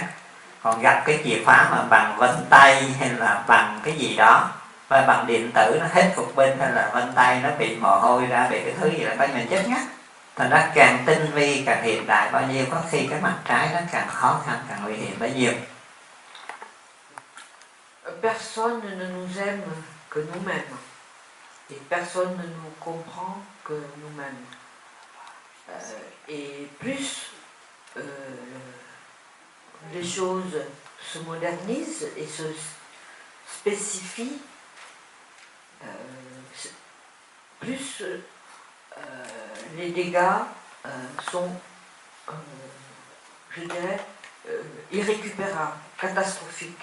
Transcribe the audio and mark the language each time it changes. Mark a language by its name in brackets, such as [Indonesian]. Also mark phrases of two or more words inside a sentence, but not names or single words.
[Vietnamese] Còn gặp cái chìa khóa mà bằng vân tay hay là bằng cái gì đó, và bằng điện tử nó hết cục pin hay là vân tay nó bị mồ hôi ra, bị cái thứ gì là coi mình chết ngắt. Thành ra càng tinh vi, càng hiện đại bao nhiêu, có khi cái mặt trái nó càng khó khăn, càng nguy hiểm bấy nhiêu. [French] Personne ne nous aime que nous-mêmes, et personne ne nous comprend que nous-mêmes. Et plus les choses se modernisent et se spécifient, plus les dégâts sont, je dirais, irrécupérables, catastrophiques.